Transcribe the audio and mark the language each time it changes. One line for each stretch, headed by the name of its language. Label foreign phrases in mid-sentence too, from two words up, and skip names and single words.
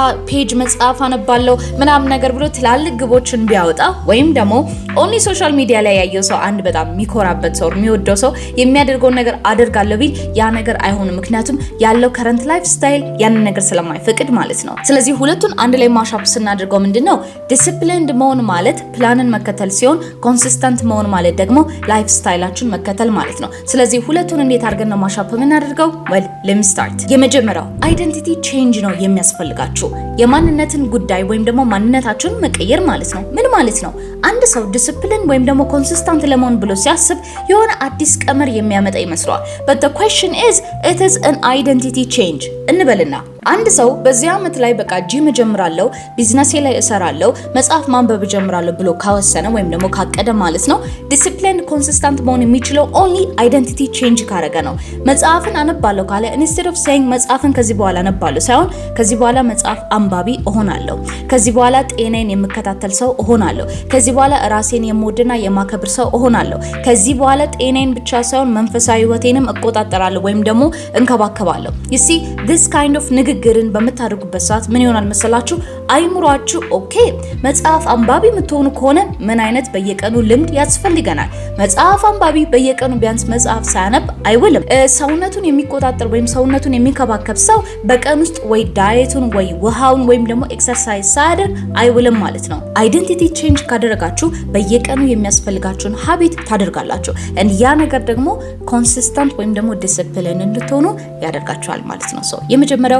Amharic: ፔጅ መጽሐፍ አነባለሁ ምናምን ነገር ብሎ ትላልቅ ግቦችን ቢያወጣ ወይም ደግሞ
English: only social media
Amharic: ላይ ያየው ሰው አንድ በጣም የሚኮራበት ሰው የሚወደው ሰው የሚያደርገው ነገር አደርጋለሁ ቢል ያ ነገር አይሆንም ምክንያቱም ያለው
English: current life style
Amharic: ያንን ነገር ስለማይፈቅድ ማለት ነው ስለዚህ ሁለቱን አንድ ላይ ማሻፕ ስናደርገው ምንድነው ዲሲፕሊንድ መሆን ማለት ፕላንን መከተል ሲሆን ኮንሲስተንት መሆን ማለት ደግሞ ላይፍ ስታይላችን መከተል ማለት ነው ስለዚህ ሁለቱን እንዴት አድርገን ነው ማሻፕ የምናደርገው
English: well let me start
Amharic: የመጀመሪያው
English: identity change
Amharic: ነው የሚያስፈልጋችሁ የማንነትን ጉዳይ ወይም ደግሞ ማንነታችሁን መቀየር ማለት ነው ምን ማለት ነው አንድ ሰው ዲሲፕሊን ወይም ደግሞ ኮንሲስተንት ለመሆን ብሎ ሲያስብ የሆነ አዲስ ቀመር የሚያመጣ ይመስለዋል
English: but the question is it is an identity change
Amharic: እንበልና አንድ ሰው በዚህ አመት ላይ በቃ ጂም ጀምራለሁ ቢዝነስ ላይ እሰራለሁ መጽሐፍ ማንበብ ጀምራለሁ ብሎ ካወሰነ ወይም ደግሞ ካቀደ ማለት ነው
English: discipline consistent
Amharic: መሆን የሚችለው
English: only identity change
Amharic: ካረገ ነው መጽሐፍን አነባለሁ ካለ
English: instead of saying
Amharic: መጽሐፍን ከዚህ በኋላ አነባለሁ ሳይሆን ከዚህ በኋላ መጽሐፍ አንባቢ እሆናለሁ ከዚህ በኋላ ጤናዬን የምከታተል ሰው እሆናለሁ ከዚህ በኋላ ራሴን የምወድና የማከብር ሰው እሆናለሁ ከዚህ በኋላ ጤናዬን ብቻ ሳይሆን መንፈሳዊ ህይወቴንም እቆጣጠራለሁ ወይም ደግሞ እንከባከባለሁ
English: you see this kind of
Amharic: ንግግርን በመታደርጉበት ሰዓት ምን ይሆናል መሰላችሁ አይምሯችሁ ኦኬ መጽሐፍ አንባቢ የምትሆኑ ከሆነ ምን አይነት በየቀኑ ልምድ ያስፈልገናል መጽሐፍ አንባቢ በየቀኑ ቢያንስ መጽሐፍ ሳያነብ አይውልም ሰውነቱን የሚቆጣጠር ወይም ሰውነቱን የሚከባከብ ሰው በቀን ውስጥ ወይ ዳይቱን ወይ ውሃውን ወይም ደግሞ ኤክሰርሳይዝ ሳያደርግ አይውልም ማለት ነው
English: identity change
Amharic: ካደረጋችሁ በየቀኑ የሚያስፈልጋችሁን ሀቢት ታደርጋላችሁ and ያ ነገር ደግሞ ኮንሲስተንት ወይም ደግሞ ዲሲፕሊን እንድትሆኑ ያደርጋችኋል ማለት ነው ሶ የመጀመሪያው